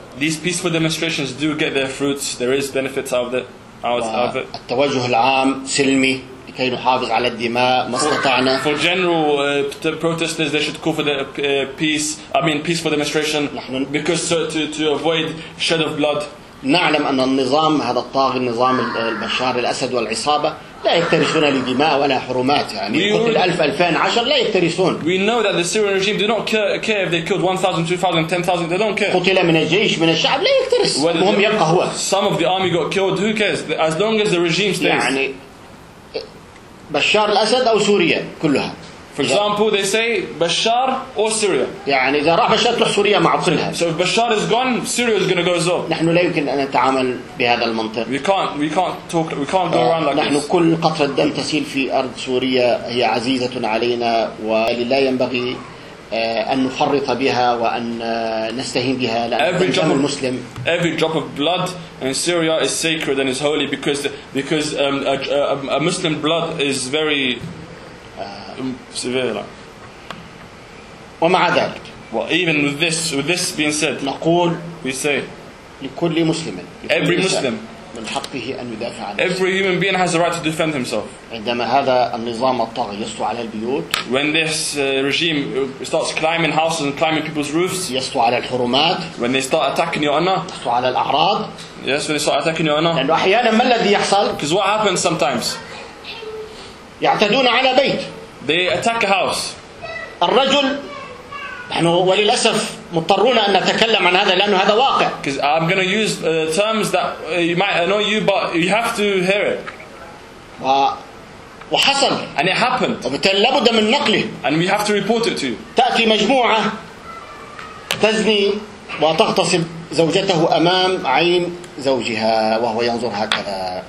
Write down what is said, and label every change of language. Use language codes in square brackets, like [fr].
[en] These peaceful demonstrations do get their fruits. There is benefits out of it. [ar] التوجه العام سلمي لكي نحافظ على الدماء ما استطعنا. [en] For general protesters, they should call for the peaceful demonstration because to avoid shed of blood. [ar] نعلم أن النظام هذا الطاغي النظام البشار الأسد والعصابة لا يكترثون للدماء ولا حرمات يعني قتل 1,000 2,010 لا يكترثون. [en] We know that the Syrian regime do not care if they killed 1,000 2,000 10,000 they don't care. [ar] قتل من الجيش من الشعب لا يكترث. المهم يبقى هو. [en] Some of the army got killed. Who cares? As long as the regime stays. [ar] يعني بشار الأسد أو سوريا كلها. [en] For example, they say Bashar or Syria. [ar] يعني إذا راح بشار تروح سوريا مع قتلها. [en] So if Bashar is gone, Syria is going to go as well. [ar] نحن لا يمكن أن نتعامل بهذا المنطق. [en] We can't go around like [ar] نحن [en] this. [ar] نحن كل قطرة دم تسيل في أرض سوريا هي عزيزة علينا ولا ينبغي أن نفرط بها وأن نستهين بها لأن دم المسلم. [en] Every drop of blood in Syria is sacred and is holy because a Muslim blood is very [ar] ومع ذلك [en] even with this being said [ar] نقول [en] we say [ar] لكل مسلم [en] every Muslim [ar] من حقه أن يدافع عن [en] every human being has the right to defend himself [ar] عندما هذا النظام الطاغي يسطو على البيوت [en] when this regime starts climbing houses and climbing people's roofs [ar] يسطو على الحرمات [en] when they start attacking your honor [ar] يسطو على الأعراض [en] yes when they start attacking your honor [ar] لأنه أحيانا ما الذي يحصل [en] because what happens sometimes [ar] يعتدون على بيت [en] They attack a house. [ar] الرجل نحن وللأسف مضطرون أن نتكلم عن هذا لأنه هذا واقع. [en] Because I'm going to use terms that you might annoy you, but you have to hear it. [ar] وحصل. [en] And it happened. [ar] وبالتالي لابد من نقله. [en] And we have to report it to you. [ar] تأتي مجموعة تزني وتغتصب زوجته أمام عين زوجها وهو ينظر هكذا.